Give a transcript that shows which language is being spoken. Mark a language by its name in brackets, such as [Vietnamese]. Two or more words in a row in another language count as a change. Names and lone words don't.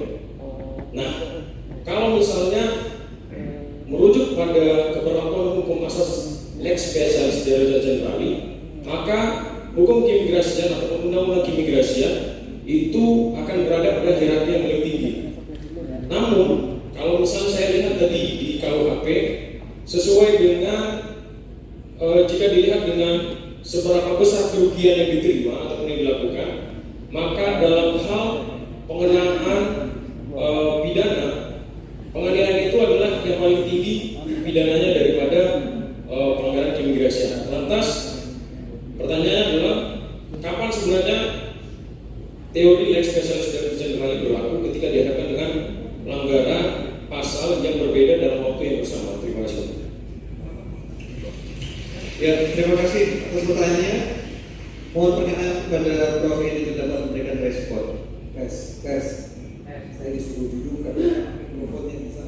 [Indonesian] Nah, kalau misalnya merujuk pada keberlakuan hukum asas [Latin] lex specialis derogata generali, [Indonesian] maka hukum keimigrasian atau undang-undang keimigrasian itu akan berada pada hierarki yang lebih tinggi. Namun, kalau misalnya saya lihat tadi di KUHP, sesuai dengan jika dilihat dengan seberapa besar kerugian yang diterima atau yang dilakukan, maka dalam hal pengenaan pidana, penganiayaan itu adalah yang paling tinggi pidananya daripada pelanggaran keimigrasian. Lantas pertanyaannya adalah kapan sebenarnya teori [Latin] lex specialis derogata generali [Indonesian] berlaku ketika dihadapkan dengan pelanggaran pasal yang berbeda dalam waktu yang bersama. Terima kasih. Ya, terima kasih atas pertanyaannya. Mohon perkenan kepada Prof ini dapat memberikan respon. Tes. Saya disuruh duduk karena mikrofonnya di sana.